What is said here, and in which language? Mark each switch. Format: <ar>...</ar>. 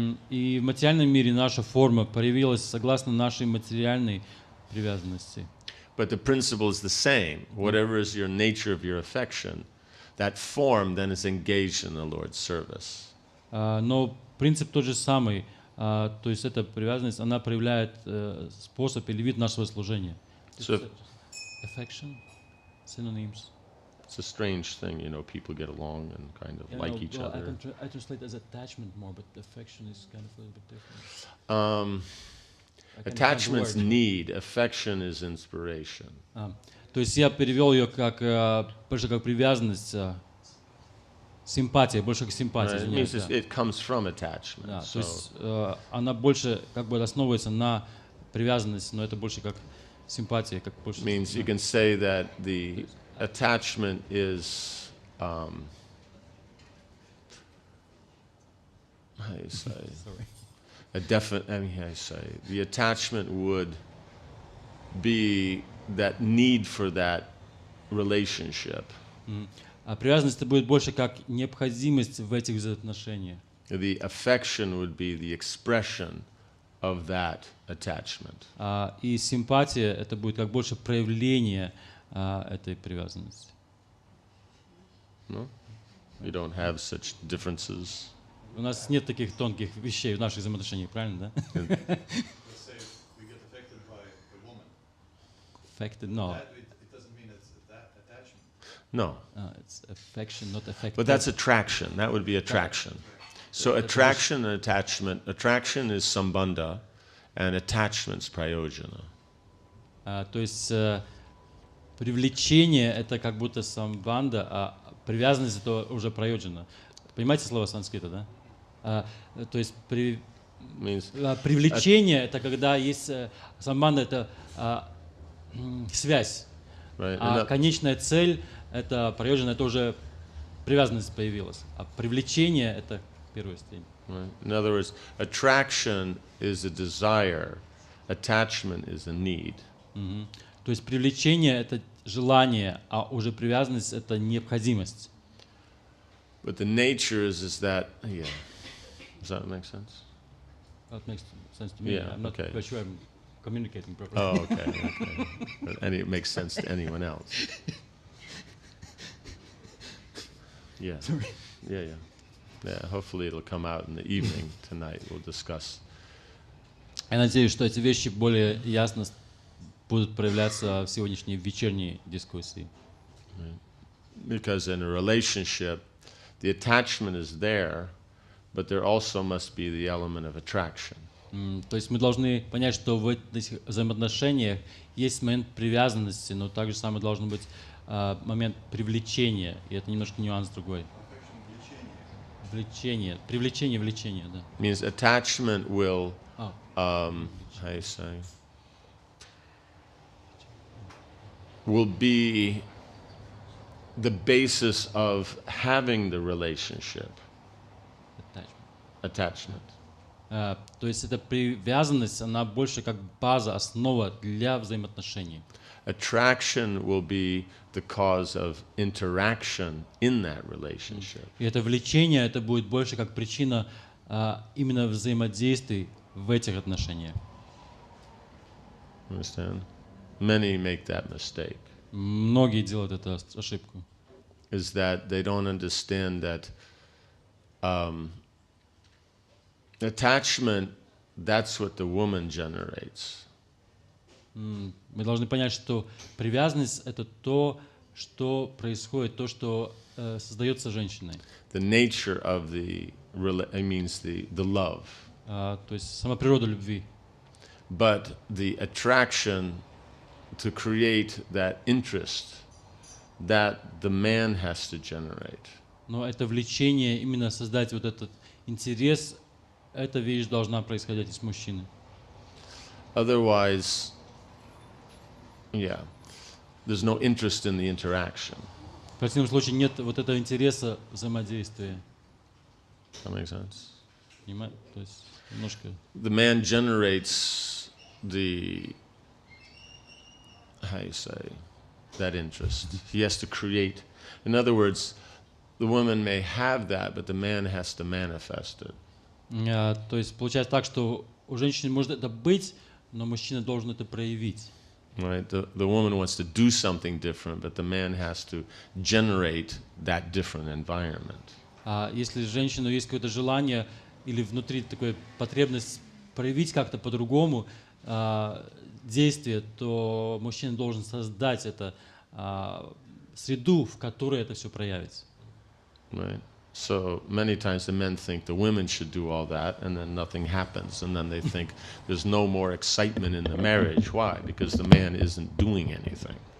<ru>И в материальном мире наша форма проявилась согласно нашей материальной привязанности.</ru> <en>But the principle is the same. Whatever is your nature of your affection, that form then is engaged in the Lord's service.</en> <ru>Но принцип тот же самый. То есть эта привязанность, она проявляет способ или вид нашего служения.</ru> <en>So Affection, synonyms. it's a strange thing, you know, people get along and kind of like each other. I translate as attachment more, but affection is kind of a little bit different. Attachment's need, affection is inspiration.</en> <ru>То есть я перевел ее как больше как привязанность, симпатия, больше как симпатия.</ru> <en>Right? It means it comes from attachment.</en> <ru>Да, то</ru> <en>So,</en> <ru>есть она больше как бы основывается на привязанности, но это больше как симпатия, как больше.</ru> <en>means you can say that the attachment is how do you say, a definite, I mean, how do you say, the attachment would be that need for that relationship.</en> <ru>А привязанность это будет больше как необходимость в этих взаимоотношениях.</ru> <en>The affection would be the expression of that attachment.</en> <ru>И симпатия это будет как больше проявление этой привязанности.</ru> <en>No? We don't have such differences.</en> <ru>У нас нет таких тонких вещей в наших взаимоотношениях, правильно, да?</ru> <en>Let's say we get affected by a woman. Affected, no. It doesn't mean it's that attachment. No. It's affection, not affected. But that's attraction. That would be attraction. So attraction and attachment. Attraction is sambandha, and attachment's prayojana.</en> <ru>То есть привлечение это как будто самбанда, а привязанность это уже прайоджана. Понимаете слово санскрита, да? То есть привлечение это когда есть самбанда, это связь.</ru> <en>Right?</en> <ru>А конечная цель это прайоджана, это уже привязанность появилась. А привлечение это первая степень.</ru> <en>Right? In other words, attraction is a desire, attachment is a need.</en> <ru>То есть привлечение это желание, а уже привязанность это необходимость.</ru> <en>But the nature is that, yeah. Does that make sense? That makes sense to me. Yeah, I'm not okay. quite sure I'm communicating properly. Oh, okay. But it makes sense to anyone else. Yeah. Yeah, hopefully it'll come out in the evening tonight. We'll discuss.</en> <ru>Я надеюсь, что эти вещи более ясно будут проявляться в сегодняшней вечерней дискуссии.</ru> <en>Because in a relationship, the attachment is there, but there also must be the element of attraction.</en> <ru>То есть мы должны понять, что в этих взаимоотношениях есть момент привязанности, но также самое должен быть момент привлечения, и это немножко нюанс другой. Влечение, привлечение, влечение, да.</ru> <en>Means attachment will, how you say, will be the basis of having the relationship. Attachment.</en> <ru>То есть эта привязанность, она больше как база, основа для взаимоотношений.</ru> <en>Attraction will be the cause of interaction in that relationship.</en> <ru>И это влечение, это будет больше как причина именно взаимодействий в этих отношениях.</ru> <en>Understand? Many make that mistake.</en> <ru>Многие делают эту ошибку.</ru> <en>Is that they don't understand that attachment, that's what the woman generates.</en> <ru>Мы должны понять, что привязанность это то, что происходит, то, что создается женщиной.</ru> <en>The nature of the means the love.</en> <ru>То есть сама природа любви.</ru> <en>But the attraction to create that interest that the man has to generate.</en> <ru>Но это влечение, именно создать вот этот интерес, эта вещь должна происходить из мужчины.</ru> <en>Otherwise, yeah, there's no interest in the interaction.</en> <ru>В противном случае нет вот этого интереса взаимодействия.</ru> <en>That makes sense?</en> <ru>Понимаете? То есть немножко.</ru> <en>The man generates the, how you say, that interest. He has to create. In other words, the woman may have that, but the man has to manifest it.</en> <ru>То есть получается так, что у женщины может это быть, но мужчина должен это проявить.</ru> <en>Right? The woman wants to do something different, but the man has to generate that different environment.</en> <ru>А если женщину есть какое-то желание или внутри такая потребность проявить как-то по-другому действие, то мужчина должен создать это среду, в которой это все проявится.</ru> <en>Right? So many times the men think the women should do all that, and then nothing happens, and then they think there's no more excitement in the marriage. Why? Because the man isn't doing anything.</en>